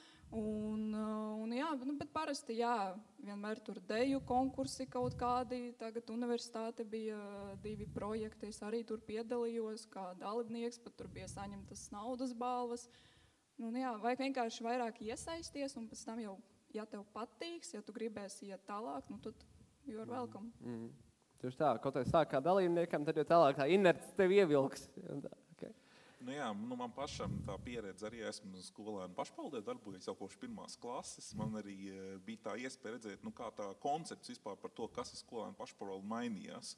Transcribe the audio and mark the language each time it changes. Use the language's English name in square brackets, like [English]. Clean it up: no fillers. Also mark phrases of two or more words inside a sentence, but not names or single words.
[Latvian] un jā, bet parasti, jā, vienmēr tur deju konkursi kaut kādi, tagad universitāte bija 2 projekti, es arī tur piedalījos kā dalībnieks, pat tur bija saņemtas naudas balvas. Jā, vajag vienkārši vairāk iesaisties, un pēc tam jau, ja tev patīks, ja tu gribēsi iet tālāk, tad [English] you are welcome. [Latvian] Tieši tā, kaut vai sāk kā dalībniekam, tad jau tālāk tā inerts tev ievilks. [English] Okay. [Latvian] Nu jā, man pašam tā pieredze arī esmu skolēnu pašpaldē darbojies jau kopš 1. klases. Man arī bija tā iespēja redzēt, kā tā koncepts vispār par to, kas ir skolēnu pašpārvalde mainījās.